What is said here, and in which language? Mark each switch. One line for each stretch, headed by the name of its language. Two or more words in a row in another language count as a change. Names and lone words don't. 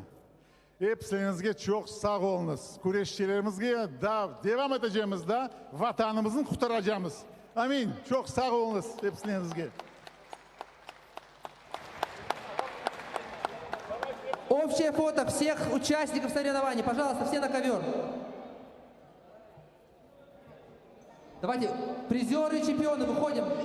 Turkish: Hepsinize çok sağ olunuz. Güreşçilerimize da devam edeceğimiz de vatanımızın kurtaracağımız. Amin. Çok sağ olunuz hepsinize.
Russian: Общее фото всех участников соревнований. Пожалуйста, все на ковер. Давайте, призеры и чемпионы, выходим.